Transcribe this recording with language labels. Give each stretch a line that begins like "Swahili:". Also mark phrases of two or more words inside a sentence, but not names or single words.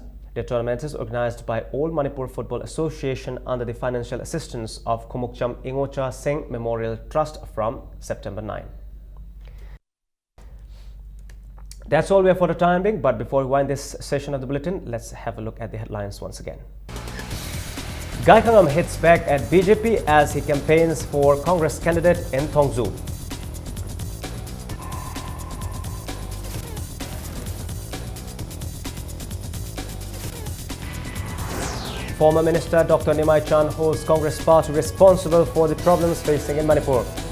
English: The tournament is organized by All Manipur Football Association under the financial assistance of Kumukcham Ingocha Singh Memorial Trust from September 9. That's all we have for the time being, but before we wind this session of the bulletin, let's have a look at the headlines once again. Gaikangam hits back at BJP as he campaigns for Congress candidate in Tongzu. Former Minister Dr. Nimai Chan holds Congress party responsible for the problems facing in Manipur.